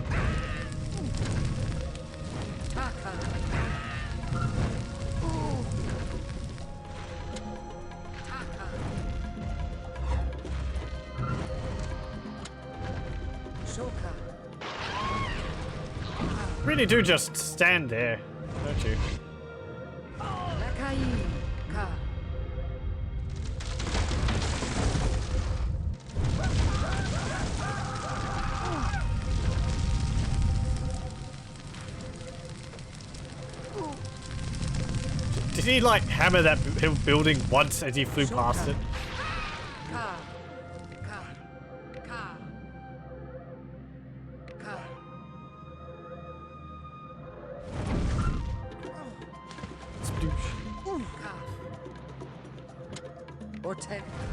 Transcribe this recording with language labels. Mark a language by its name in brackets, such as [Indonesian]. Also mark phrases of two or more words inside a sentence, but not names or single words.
[English] Taka. Taka. Shoka. Really do just stand there, don't you? Lakai. Ka. Did he like hammer that building once as he flew past it? Ka. Ka. Ka. Ka. Sploosh. Ka. Orten.